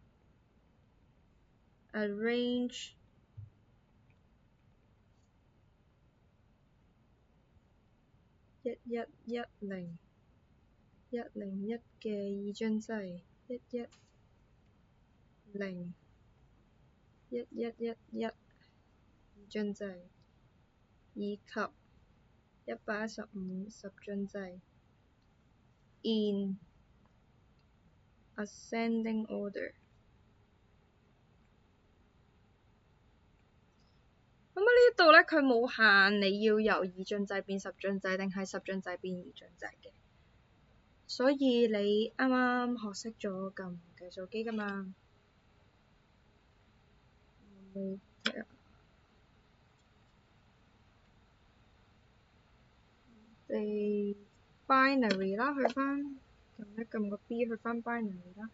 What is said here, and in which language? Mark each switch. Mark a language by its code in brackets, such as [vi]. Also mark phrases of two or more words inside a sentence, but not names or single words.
[yue] ，arrange 1110 101嘅二進制，110 1111二進制，以及115十進制 [en] in ascending order。 [yue] 呢度呢，佢冇限你要由二進制變十進制定係十進制變二進制嘅，所以你啱啱學識咗撳計數機㗎嘛？binary 啦，去返撳一撳個 B 去返 binary 啦。